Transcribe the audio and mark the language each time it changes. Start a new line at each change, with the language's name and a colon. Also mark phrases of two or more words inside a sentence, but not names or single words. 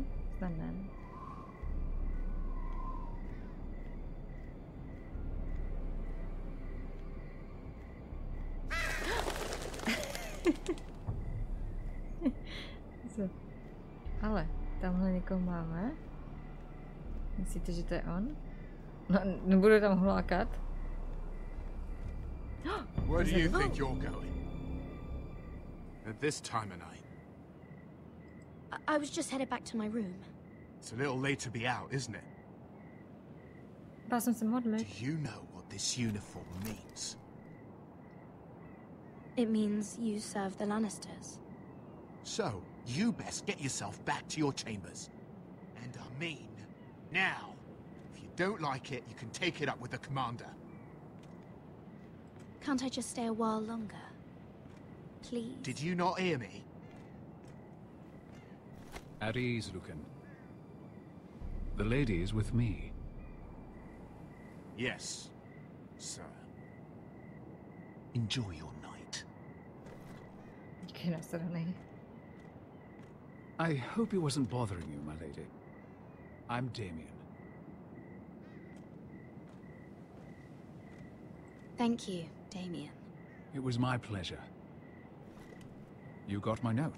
Czech: Snad ne. Ale tamhle někoho máme. Myslíte, že to je on? No, nebudu tam hlákat.
English: Where do you think you're going? At this time of night? I was just headed back to my room. It's a little late to be out, isn't it?
Czech: Dá jsem se modlit.
English: Do you know what this uniform means? It means you serve the Lannisters. So, you best get yourself back to your chambers. And I mean, now. If you don't like it, you can take it up with the commander. Can't I just stay a while longer? Please? Did you not hear me? At ease, Lucan. The lady is with me. Yes, sir. Enjoy your night.
Czech: Díky nasranej.
English: I hope he wasn't bothering you, my lady. I'm Damien. Thank you, Damien. It was my pleasure. You got my note.